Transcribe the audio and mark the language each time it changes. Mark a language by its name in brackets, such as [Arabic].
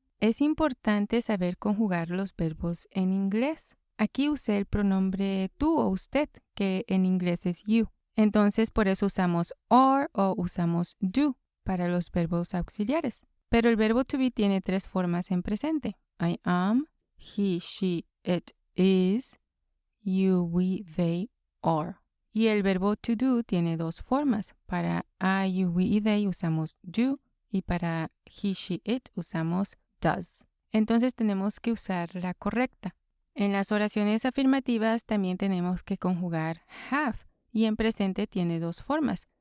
[Spanish] Es importante saber conjugar los verbos en inglés. Aquí usé el pronombre tú o usted, que en inglés es you. Entonces por eso usamos are o usamos do para los verbos auxiliares. Pero el verbo to be tiene 3 formas en presente. [English] I am, he, she, it is, you, we, they, are. [Spanish] Y el verbo to do tiene 2 formas. Para I, you, we y they usamos do y para he, she, it usamos does. Entonces tenemos que usar la correcta. En las oraciones afirmativas también tenemos que conjugar have y en presente tiene 2 formas.